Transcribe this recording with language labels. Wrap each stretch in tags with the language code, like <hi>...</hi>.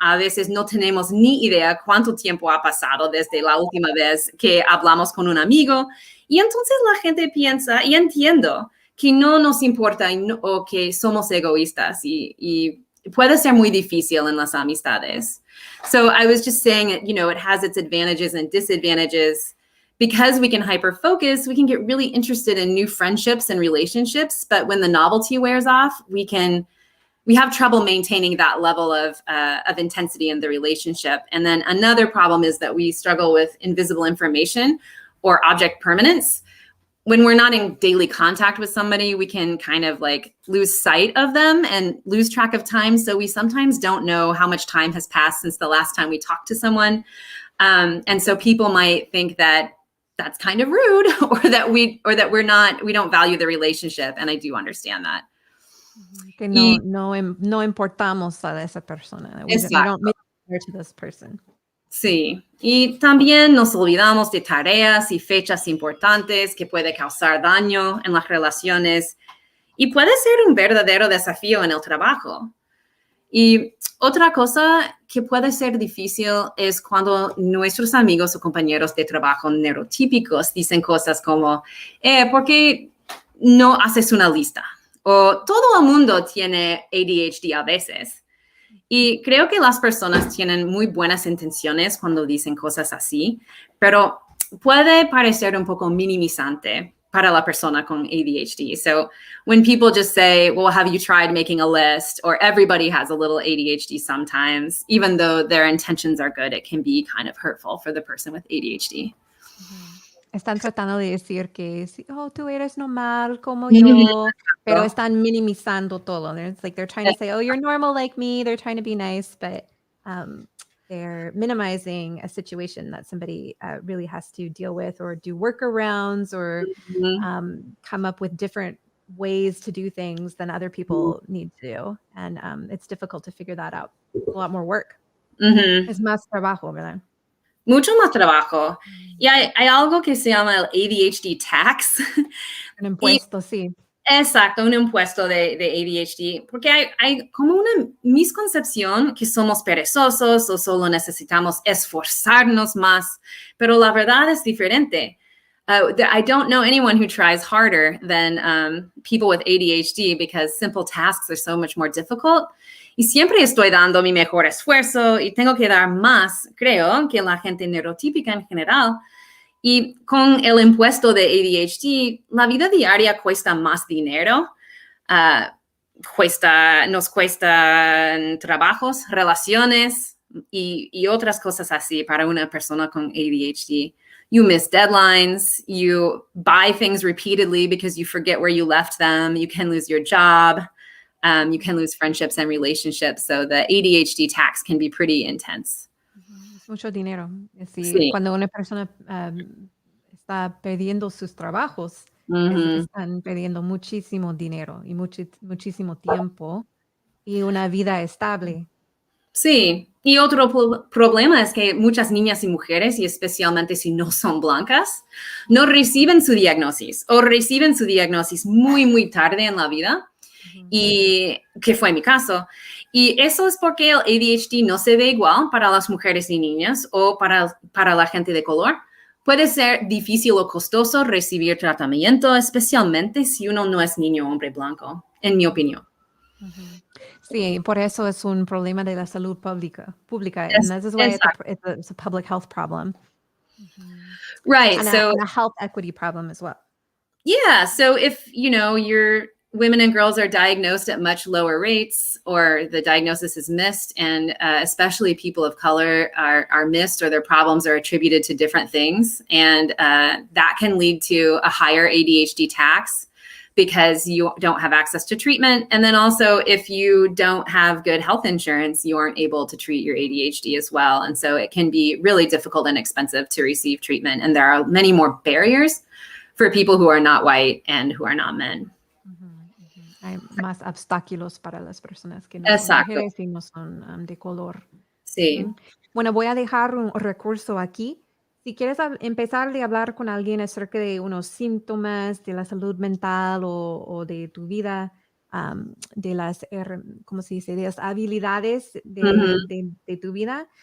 <es>A veces no tenemos ni idea cuánto tiempo ha pasado desde la última vez que hablamos con un amigo. Y entonces la gente piensa, y entiendo, que no nos importa o que somos egoístas y puede ser muy difícil en las amistades.</es> <en>So I was just saying, it has its advantages and disadvantages. Because we can hyper-focus, we can get really interested in new friendships and relationships. But when the novelty wears off, we have trouble maintaining that level of intensity in the relationship. And then another problem is that we struggle with invisible information or object permanence. When we're not in daily contact with somebody, we can kind of like lose sight of them and lose track of time. So we sometimes don't know how much time has passed since the last time we talked to someone. And so people might think that that's kind of rude or that we don't value the relationship. And I do understand that.</en> <es>Que no importamos a esa persona.</es> <en>We don't matter to this person.</en> <es>Sí, y también nos olvidamos de tareas y fechas importantes que puede causar daño en las relaciones y puede ser un verdadero desafío en el trabajo. Y otra cosa que puede ser difícil es cuando nuestros amigos o compañeros de trabajo neurotípicos dicen cosas como, ¿por qué no haces una lista? O todo el mundo tiene ADHD a veces. Y creo que las personas tienen muy buenas intenciones cuando dicen cosas así, pero puede parecer un poco minimizante para la persona con ADHD.</es> <en>So when people just say, well, have you tried making a list? Or everybody has a little ADHD sometimes, even though their intentions are good, it can be kind of hurtful for the person with ADHD.</en> <es>Están tratando de decir que, tú eres normal como yo, pero están minimizando todo.</es> <en>It's like they're trying to say, oh, you're normal like me. They're trying to be nice, but they're minimizing a situation that somebody really has to deal with or do workarounds or come up with different ways to do things than other people need to do. And it's difficult to figure that out. A lot more work.</en> <es>Es más trabajo, ¿verdad? Mucho más trabajo. Y hay algo que se llama el ADHD tax. Un impuesto, sí. Exacto, un impuesto de ADHD, porque hay como una misconcepción que somos perezosos o solo necesitamos esforzarnos más, pero la verdad es diferente.</es> <en>I don't know anyone who tries harder than people with ADHD because simple tasks are so much more difficult.</en> <es>Y siempre estoy dando mi mejor esfuerzo y tengo que dar más, creo, que la gente neurotípica en general. Y con el impuesto de ADHD, la vida diaria cuesta más dinero, nos cuestan trabajos, relaciones y otras cosas así para una persona con ADHD.</es> <en>you miss deadlines, you buy things repeatedly because you forget where you left them, you can lose your job, you can lose friendships and relationships. So the ADHD tax can be pretty intense.</en> <es>Es mucho dinero. Sí. Cuando una persona está perdiendo sus trabajos, están perdiendo muchísimo dinero y muchísimo tiempo y una vida estable. Sí, y otro problema es que muchas niñas y mujeres, y especialmente si no son blancas, no reciben su diagnosis o reciben su diagnosis muy, muy tarde en la vida, y que fue mi caso. Y eso es porque el ADHD no se ve igual para las mujeres y niñas o para la gente de color. Puede ser difícil o costoso recibir tratamiento, especialmente si uno no es niño o hombre blanco, en mi opinión. Sí, por eso es un problema de la salud pública.</es> <en>And this is why it's a public health problem. Right. And so a health equity problem as well. Yeah. So if, your women and girls are diagnosed at much lower rates, or the diagnosis is missed, and especially people of color are missed, or their problems are attributed to different things, and that can lead to a higher ADHD tax because you don't have access to treatment. And then also, if you don't have good health insurance, you aren't able to treat your ADHD as well. And so it can be really difficult and expensive to receive treatment. And there are many more barriers for people who are not white and who are not men.</en> <es>Hay más obstáculos para las personas que no son mujeres y no son de color. Sí. Bueno, voy a dejar un recurso aquí. Si quieres empezar a hablar con alguien acerca de unos síntomas de la salud mental o de tu vida, de las, ¿cómo se dice? De las habilidades de tu vida.</es>